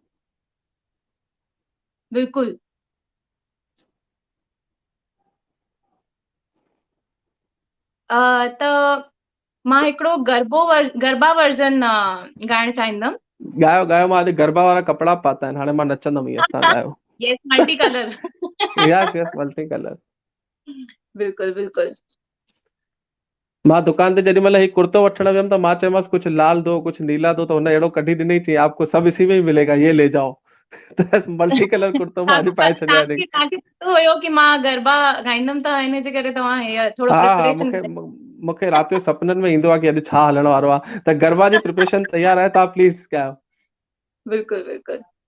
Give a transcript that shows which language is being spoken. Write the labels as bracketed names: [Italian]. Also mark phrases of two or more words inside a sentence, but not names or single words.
[Sindhi] बिल्कुलु. त मां हिकिड़ो गरबा वर्जन ॻाइण चाहींदमि. ॻायो. मां अॼु गरबा वारा कपिड़ा पाता आहिनि, हाणे मां नचंदमि. ईअं तव्हां ॻायो. [English] Yes, multi colour. Yes, multi colour. [Sindhi] बिल्कुलु. मां दुकान ते जेॾी महिल ही कुर्तो वठण वियमि त मां चयोमांसि कुझु लाल दो, कुझु नीला दो, त हुन अहिड़ो कढी ॾिनई, चई [Hindi] आपको सब इसी में ही मिलेगा, ये ले जाओ. [Sindhi] त [English] multi colour [Sindhi] कुर्तो मां अॼु पाए छॾियो आहे. तव्हांखे पतो हुयो कि मां गरबा ॻाईंदमि, त हिन जे करे तव्हां हीअ थोरो प्रिपरेशन. मूंखे राति जो सपननि में ईंदो आहे कि अॼु छा हलण वारो आहे, त गरबा जी प्रिपरेशन तयार आहे, तव्हां प्लीज़ कयो. बिल्कुलु.